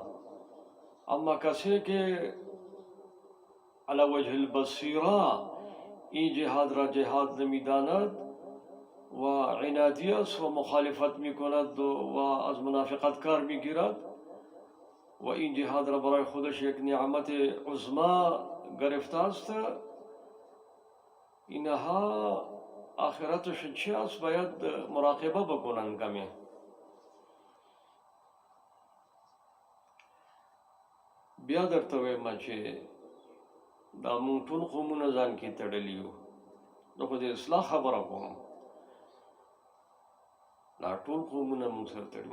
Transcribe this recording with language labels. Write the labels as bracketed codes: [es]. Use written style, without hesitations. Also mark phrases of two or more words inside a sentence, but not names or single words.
[fa] اما کسی که [ar] علی وجه البصیره [fa] این جهاد را جهاد نمیداند و عنادی است و مخالفت میکند و از منافقت کار میگیرد و این جهاد را برای خودش یک نعمت عظما گرفته است، اینها آخرتش چی است؟ باید مراقبه بکنن کمی. [ps] بیا درته وایم چې دا مونږ ټول قومونه ځان کې تړلي یو. زه خو د اصلاح خبره کوم، دا ټول قومونه مونږ سره تړلي.